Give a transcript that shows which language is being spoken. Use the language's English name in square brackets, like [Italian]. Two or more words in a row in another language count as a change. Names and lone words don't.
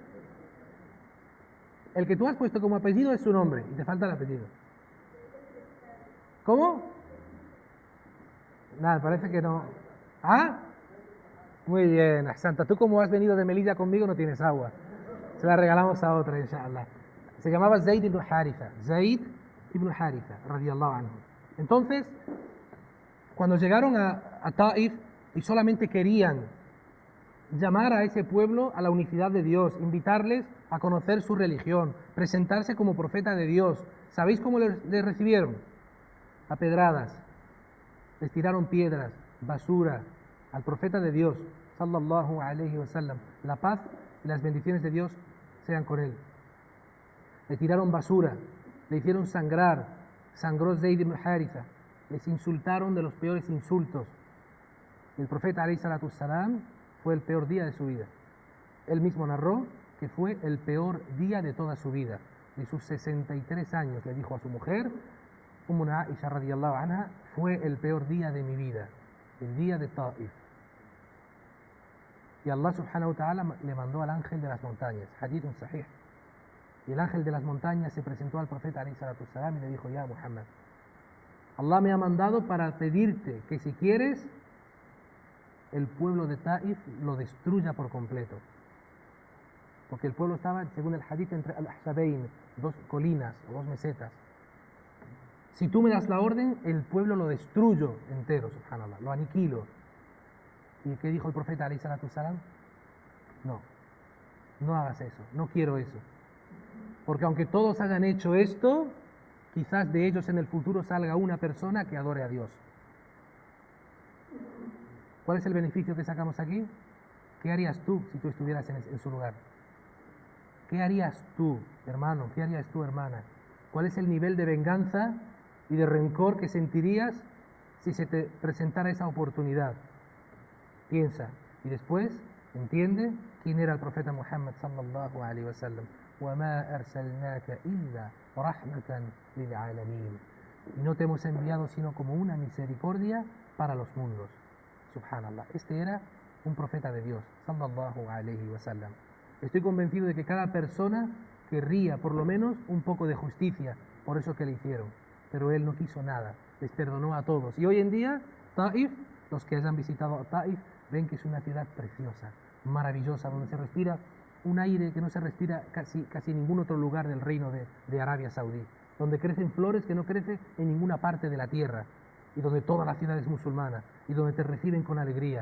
[Spanish] El que tú has puesto como apellido es su nombre y te falta el apellido. ¿Cómo? Nada, parece que no. ¿Ah? Muy bien, Santa. Tú como has venido de Melilla conmigo no tienes agua. Se la regalamos a otra, inshallah. Se llamaba Zayd ibn Haritha. Zayd ibn Haritha, [Arabic] رضي الله عنه. [Spanish] Entonces, cuando llegaron a Ta'if y solamente querían llamar a ese pueblo a la unicidad de Dios, invitarles a conocer su religión, presentarse como profeta de Dios. ¿Sabéis cómo les recibieron? A pedradas, les tiraron piedras, basura, al profeta de Dios, [Arabic] صلى الله عليه وسلم. [Spanish] La paz y las bendiciones de Dios sean con él. Le tiraron basura, le hicieron sangrar, sangró Zayd ibn Haritha, les insultaron de los peores insultos. El profeta [Arabic] عليه الصلاة السلام [Spanish] fue el peor día de su vida. Él mismo narró que fue el peor día de toda su vida. De sus 63 años le dijo a su mujer, [Arabic] أمنا عائشة رضي الله عنها, [Spanish] fue el peor día de mi vida, el día de Ta'if. Y Allah [Arabic] سبحانه وتعالى [Spanish] le mandó al ángel de las montañas, [Arabic] حديث صحيح. [Spanish] Y el ángel de las montañas se presentó al profeta [Arabic] عليه الصلاة السلام [Spanish] y le dijo, ya Muhammad, Allah me ha mandado para pedirte que si quieres, el pueblo de Ta'if lo destruya por completo. Porque el pueblo estaba, según el hadith, entre al-Ahsabain, dos colinas o dos mesetas. Si tú me das la orden, el pueblo lo destruyo entero, subhanallah, lo aniquilo. ¿Y qué dijo el profeta [Arabic] عليه الصلاة السلام? [Spanish] No hagas eso, no quiero eso. Porque aunque todos hayan hecho esto, quizás de ellos en el futuro salga una persona que adore a Dios. ¿Cuál es el beneficio que sacamos aquí? ¿Qué harías tú si tú estuvieras en su lugar? ¿Qué harías tú, hermano? ¿Qué harías tú, hermana? ¿Cuál es el nivel de venganza y de rencor que sentirías si se te presentara esa oportunidad? Piensa y después entiende quién era el profeta Muhammad [Arabic] صلى الله عليه وسلم. وَمَا أَرْسَلْنَاكَ إِلَّا رَحْمَةً لِلْعَالَمِينَ. [Spanish] Y no te hemos enviado sino como una misericordia para los mundos. Subhanallah. Este era un profeta de Dios, [Arabic] صلى الله عليه وسلم. [Spanish] Estoy convencido de que cada persona querría por lo menos un poco de justicia por eso que le hicieron. Pero él no quiso nada, les perdonó a todos. Y hoy en día, Ta'if, los que hayan visitado Ta'if, ven que es una ciudad preciosa, maravillosa, donde se respira un aire que no se respira casi en ningún otro lugar del reino de Arabia Saudí, donde crecen flores que no crecen en ninguna parte de la tierra, y donde toda la ciudad es musulmana, y donde te reciben con alegría.